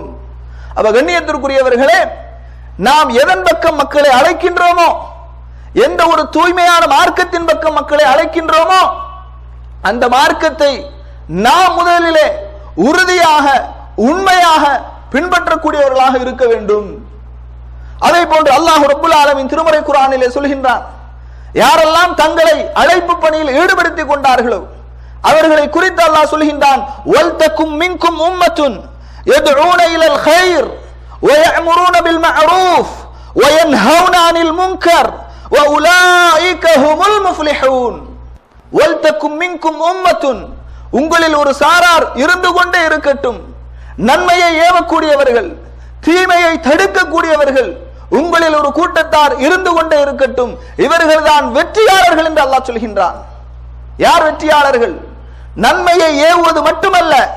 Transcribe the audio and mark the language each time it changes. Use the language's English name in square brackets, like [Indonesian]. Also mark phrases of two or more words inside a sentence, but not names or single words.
[Tamil] அப்ப கண்ணியத்திற்குரியவர்களே, நாம் எதன் பக்கம் மக்களை அழைக்கின்றோமோ, எந்த ஒரு தூய்மையான மார்க்கத்தின் பக்கம் மக்களை அழைக்கின்றோமோ, அந்த மார்க்கத்தை நாம் முதலிலே உறுதியாக உண்மையாக பின்பற்றக்கூடியவர்களாக இருக்க வேண்டும். அதே போன்று [Arabic] الله رب العالمين [Tamil] திருமறை குர்ஆனிலே சொல்கின்றான், யாரெல்லாம் தங்களை அழைப்பு பணியில் ஈடுபடுத்திக் கொண்டார்களோ அவர்களை குறித்து அல்லாஹ் சொல்கின்றான், [Arabic] ولتكن منكم أمة يدعون إلى الخير وَيَأْمُرُونَ بِالْمَعْرُوفِ وَيَنْهَوْنَ عَنِ الْمُنكَرِ وَأُولَٰئِكَ هُمُ الْمُفْلِحُونَ وَلْتَكُن مِّنكُمْ أُمَّةٌ [Tamil] உங்களில் ஒரு சாரார் இருந்து கொண்டே இருக்கட்டும், நன்மையை ஏவக்கூடியவர்கள், தீமையை தடுக்கக்கூடியவர்கள் உங்களில் ஒரு கூட்டத்தார் இருந்து கொண்டே இருக்கட்டும், இவர்கள் தான் வெற்றியாளர்கள் என்று அல்லாஹ் சொல்கின்றான். யார் வெற்றியாளர்கள்? நன்மையை ஏவுவது மட்டுமல்ல.